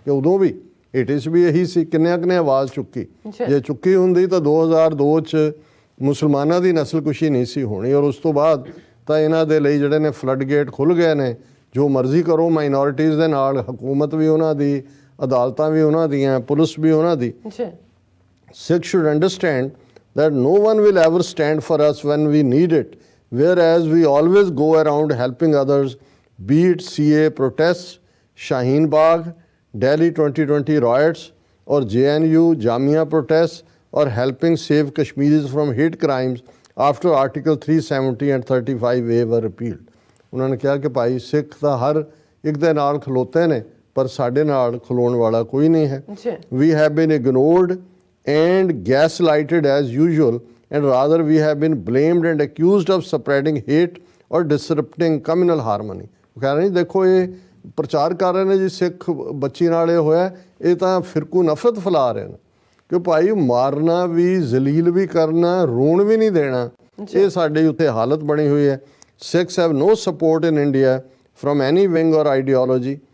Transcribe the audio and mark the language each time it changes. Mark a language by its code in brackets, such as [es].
[pa] ਕਿ ਉਦੋਂ ਵੀ 80s ਵੀ ਇਹੀ ਸੀ, ਕਿੰਨੇ ਆਵਾਜ਼ ਚੁੱਕੀ। ਜੇ ਚੁੱਕੀ ਹੁੰਦੀ ਤਾਂ 2002 'ਚ ਮੁਸਲਮਾਨਾਂ ਦੀ ਨਸਲਕੁਸ਼ੀ ਨਹੀਂ ਸੀ ਹੋਣੀ। ਔਰ ਉਸ ਤੋਂ ਬਾਅਦ ਤਾਂ ਇਹਨਾਂ ਦੇ ਲਈ ਜਿਹੜੇ ਨੇ ਫਲੱਡ ਗੇਟ ਖੁੱਲ੍ਹ ਗਏ ਨੇ, ਜੋ ਮਰਜ਼ੀ ਕਰੋ ਮਾਈਨੋਰਿਟੀਜ਼ ਦੇ ਨਾਲ। ਹਕੂਮਤ ਵੀ ਉਹਨਾਂ ਦੀ, ਅਦਾਲਤਾਂ ਵੀ ਉਹਨਾਂ ਦੀਆਂ, ਪੁਲਿਸ ਵੀ ਉਹਨਾਂ ਦੀ। [en] Sikhs should understand that no one will ever stand for us when we need it, whereas we always go around helping others, be it CA protests, Shaheen Bagh, Delhi 2020 riots, or JNU Jamia protests, or helping save Kashmiris from hate crimes after Article 370 and 35A were repealed. [pa] ਉਹਨਾਂ ਨੇ ਕਿਹਾ ਕਿ ਭਾਈ ਸਿੱਖ ਤਾਂ ਹਰ ਇੱਕ ਦੇ ਨਾਲ ਖਲੋਤੇ ਨੇ, ਪਰ ਸਾਡੇ ਨਾਲ ਖਲੋਣ ਵਾਲਾ ਕੋਈ ਨਹੀਂ ਹੈ। [en] We have been ignored and gaslighted as usual, and rather we have been blamed and accused of spreading hate or disrupting communal harmony. [pa] ਉਹ ਕਹਿ ਰਹੇ ਦੇਖੋ ਇਹ ਪ੍ਰਚਾਰ ਕਰ ਰਹੇ ਨੇ ਜੀ ਸਿੱਖ ਬੱਚੀ ਨਾਲ ਇਹ ਹੋਇਆ, ਇਹ ਤਾਂ ਫਿਰਕੂ ਨਫ਼ਰਤ ਫੈਲਾ ਰਹੇ ਨੇ ਕਿ ਭਾਈ ਮਾਰਨਾ ਵੀ, ਜ਼ਲੀਲ ਵੀ ਕਰਨਾ, ਰੋਣ ਵੀ ਨਹੀਂ ਦੇਣਾ। ਇਹ ਸਾਡੇ ਉੱਤੇ ਹਾਲਤ ਬਣੀ ਹੋਈ ਹੈ। [en] Sikhs have no support in India from any wing or ideology.